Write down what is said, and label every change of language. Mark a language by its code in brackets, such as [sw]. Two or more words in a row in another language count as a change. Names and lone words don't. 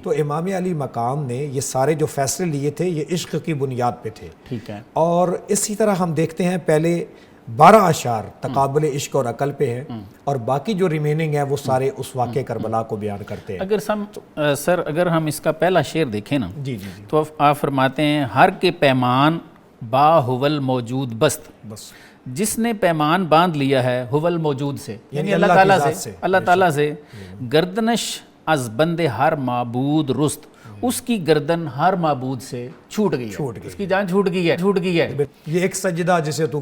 [ur] تو امام علی مقام نے یہ سارے جو فیصلے لیے تھے یہ عشق کی بنیاد پہ تھے. ٹھیک ہے. اور اسی طرح ہم دیکھتے ہیں پہلے 12 اشعار تقابل عشق اور عقل پہ ہیں اور باقی جو ریمیننگ ہے وہ سارے اس واقع کربلا کو بیان کرتے ہیں. سر اگر ہم اس کا پہلا شعر دیکھیں نا جی تو آپ فرماتے ہیں [fa] ہر کے پیمان با حول موجود بست، [ur] بس جس نے پیمان باندھ لیا ہے [fa] حول موجود [ur] سے یعنی اللہ اللہ تعالیٰ سے [fa] گردنش از بند ہر معبود رست، [ur] اس کی گردن ہر معبود سے چھوٹ گئی ہے، اس کی جان چھوٹ گئی ہے. یہ ایک سجدہ جسے تو